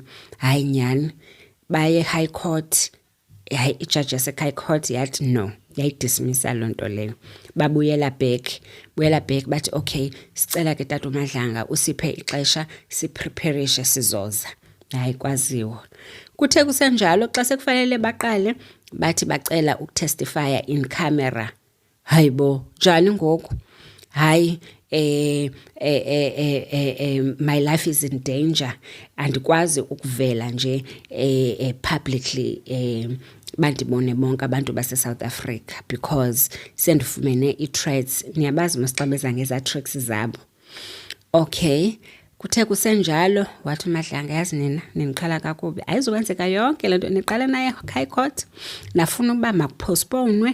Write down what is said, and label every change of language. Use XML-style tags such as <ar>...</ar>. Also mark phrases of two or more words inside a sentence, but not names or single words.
<xh>Hayi nyani baye</xh> <en>high court,</en> <xh>hayi ijudge yase-</xh> <en>high court</en> <xh>yathi no, yayidismissa loo nto leyo. Babuyela back bathi okay, sicela ke Tata Madlanga usiphe ixesha sipreparishe sizoza. Hayi kwaziwa. Kuthe kusenjalo xa sekufanele baqale bathi bacela ukutestifya</xh> <en>in camera.</en> <xh>Hayibo, njani ngoku?</xh> <en>Hayi my life is in danger.</en> <xh>Andikwazi ukuvela nje publicly bandibone bonke abantu base-South Africa because sendifumene ii-threats. Niyabazi mos xa beza ngeza tricks zabo. Okay, kuthe kusenjalo wathi uMadlanga, yazi nina nindiqhala kakubi, ayizokwenzeka yonke le nto niqala naye</xh> <en>high court,</en> <xh>nafuna ukuba makupostponwe.</xh>